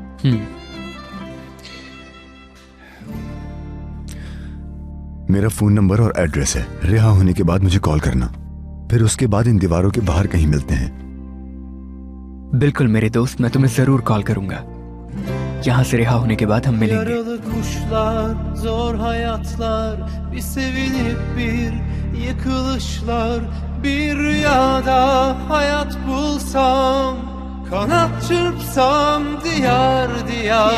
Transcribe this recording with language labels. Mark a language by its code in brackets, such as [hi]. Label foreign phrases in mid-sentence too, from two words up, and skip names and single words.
[hi] मेरा फोन नंबर और एड्रेस है। रिहा होने के बाद मुझे कॉल करना, फिर उसके बाद इन दीवारों के बाहर कहीं मिलते हैं। बिल्कुल मेरे दोस्त, मैं तुम्हें जरूर कॉल करूंगा। यहाँ से रिहा होने के बाद हम मिलेंगे। [tr] Yaralı kuşlar, zor hayatlar, bir sevinip bir yıkılışlar, bir rüyada hayat bulsam, kanat çırpsam diyar diyar.